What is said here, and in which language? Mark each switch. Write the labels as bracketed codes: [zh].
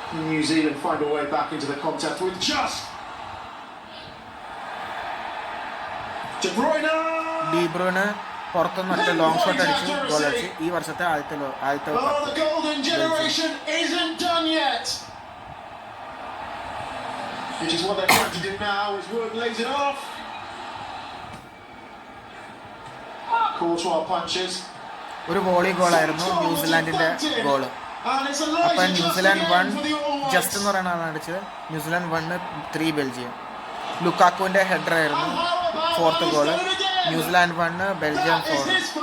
[en] New Zealand find a way back into the contest with just De Bruyne. [ml] D ബ്രൂയ്ന പുറത്തുനിന്ന് ഒറ്റ long shot അടിച്ച് goal അടിച്ച്. ഈ വർഷത്തെ ആദ്യത്തെ [en] The golden generation isn't done yet. Which is what they're trying to do now as Wood lays it off. Courtois punches. [ml] ഒരു volley ഗോളായിരുന്നു ന്യൂസിലാൻഡിന്റെ goal. അപ്പൊ New Zealand 1 just എന്ന് പറയുന്ന ആളാണ് അടിച്ചത്. New Zealand 1 3 Belgium. ലുക്കാക്കുവിന്റെ ഹെഡർ ആയിരുന്നു ഫോർത്ത് ഗോള്. New Zealand 1 Belgium 4.